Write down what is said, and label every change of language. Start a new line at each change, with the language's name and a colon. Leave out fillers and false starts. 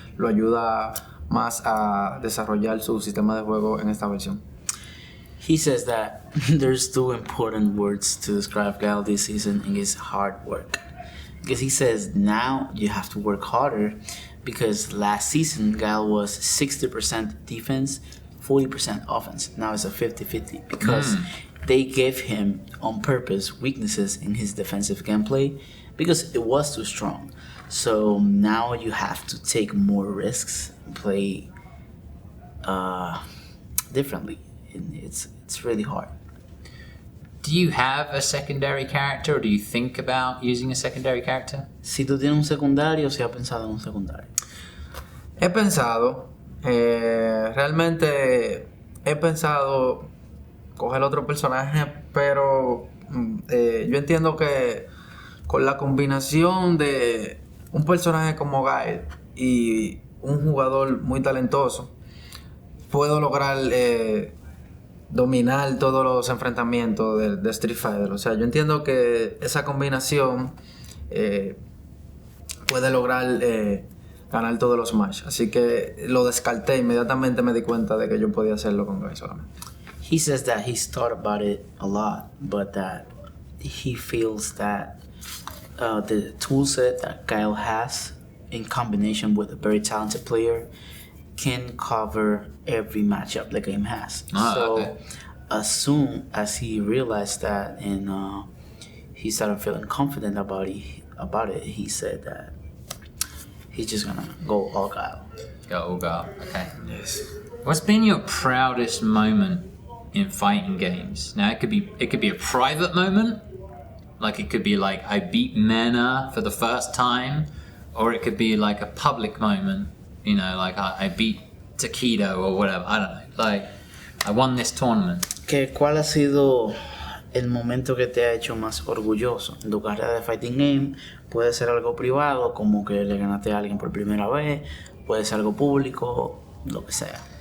Spanish: Lo ayuda más a desarrollar su sistema de juego en esta versión.
English: He says that there's two important words to describe Guile this season, and it's hard work. Because he says now you have to work harder, because last season Guile was 60% defense, 40% offense. Now it's a 50-50 because they gave him on purpose weaknesses in his defensive gameplay because it was too strong. So now you have to take more risks and play differently. It's really hard. Do you have a secondary character, or do you think about using a secondary character?
Spanish: Si tú tienes un secundario, si has pensado en un secundario. He pensado, realmente he pensado coger otro personaje, pero yo entiendo que con la combinación de un personaje como Guile y un jugador muy talentoso, puedo lograr dominar todos los enfrentamientos de Street Fighter. O sea, yo entiendo que esa combinación puede lograr ganar todos los matches. Así que lo descarté, inmediatamente me di cuenta de que yo podía hacerlo con Guile solamente.
English: He says that he's thought about it a lot, but that he feels that the toolset that Guile has, in combination with a very talented player, can cover every matchup the game has. Okay. As soon as he realized that and he started feeling confident about it, he said that he's just gonna go all Guile. Go. Okay. Yes. What's been your proudest moment in fighting games? Now it could be a private moment, like it could be like I beat Mena for the first time, or it could be like a public moment. You know, like I beat Tokido or whatever. I don't know. Like I won this tournament.
Spanish: ¿Cuál ha sido el momento que te ha hecho más orgulloso en tu carrera de fighting game? Puede ser algo privado, como que le ganaste a alguien por primera vez. Puede ser algo público, lo que sea.